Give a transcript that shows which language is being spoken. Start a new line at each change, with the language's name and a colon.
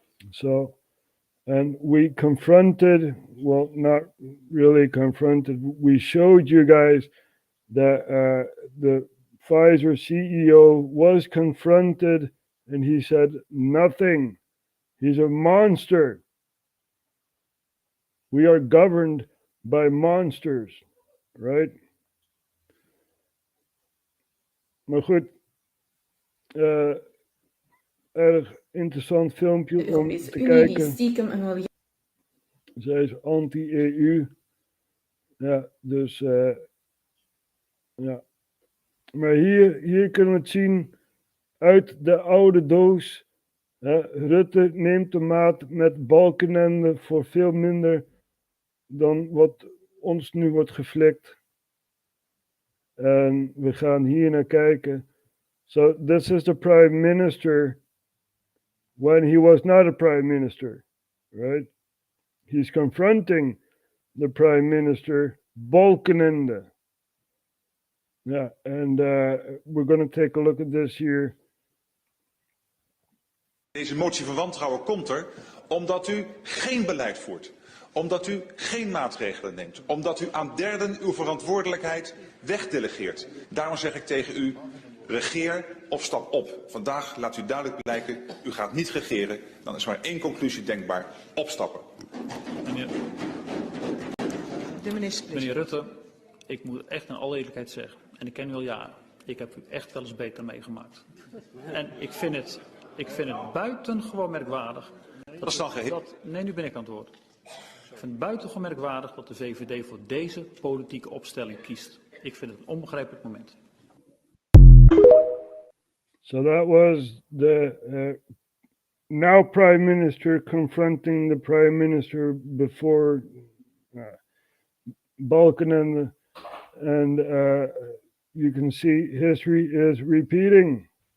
English: So, and we confronted, well, not really confronted, we showed you guys that the Pfizer CEO was confronted and he said nothing. He's a monster. We are governed by monsters, right?
Dutch: Maar goed, erg interessant filmpje om te kijken. Zij is anti-EU. Ja, dus ja. Maar hier kunnen we het zien uit de oude doos. Rutte neemt de maat met Balkenende voor veel minder dan wat ons nu wordt geflikt. En we gaan hier naar kijken.
English: So this is the prime minister when he was not a prime minister, right? He's confronting the prime minister Balkenende. Yeah, and we're going to take a look at this here.
Dutch: Deze motie van wantrouwen komt er omdat u geen beleid voert. Omdat u geen maatregelen neemt. Omdat u aan derden uw verantwoordelijkheid wegdelegeert. Daarom zeg ik tegen u, regeer of stap op. Vandaag laat u duidelijk blijken, u gaat niet regeren. Dan is maar één conclusie denkbaar, opstappen. Meneer Rutte, ik moet echt in alle eerlijkheid zeggen, en ik ken u al jaren, ik heb u echt wel eens beter meegemaakt. En ik vind het buitengewoon merkwaardig. Nee, nu ben ik aan het woord. Ik vind het buitengewoon merkwaardig dat de VVD voor deze politieke opstelling kiest. Ik vind het een onbegrijpelijk moment.
English: So that was the now Prime Minister confronting the Prime Minister before Balkenende, and you can see history is repeating.